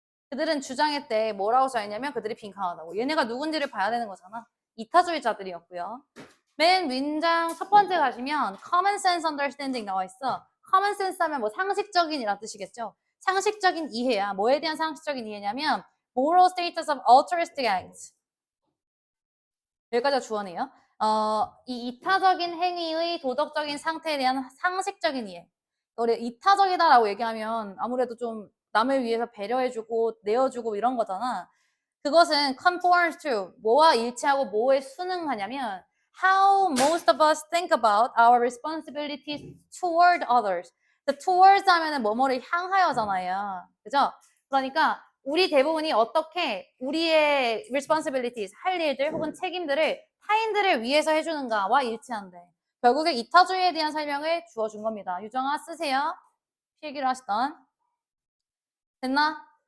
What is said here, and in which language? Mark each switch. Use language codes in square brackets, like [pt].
[ko] 그들은 주장했대. 뭐라고 써있냐면 그들이 빈칸하다고. 얘네가 누군지를 봐야 되는 거잖아. 이타주의자들이었고요. 맨 문장 첫 번째 가시면 [en] common sense understanding [ko] 나와 있어. common sense 하면 뭐 상식적인이란 뜻이겠죠. 상식적인 이해야. 뭐에 대한 상식적인 이해냐면 [en] moral status of altruistic acts. [ko] 여기까지가 주어네요. 이 이타적인 행위의 도덕적인 상태에 대한 상식적인 이해. 우리 이타적이다라고 얘기하면 아무래도 좀 남을 위해서 배려해주고 내어주고 이런 거잖아. 그것은 [en] conforms to [ko] 뭐와 일치하고 뭐에 순응하냐면 [en] how most of us think about our responsibilities toward others. [ko] towards 하면은 뭐뭐를 향하여잖아요. 그죠? 그러니까 우리 대부분이 어떻게 우리의 responsibilities, 할 일들 혹은 책임들을 타인들을 위해서 해주는가와 일치한대. 결국에 이타주의에 대한 설명을 주어준 겁니다. 유정아 쓰세요. 필기를 하시던. 됐나?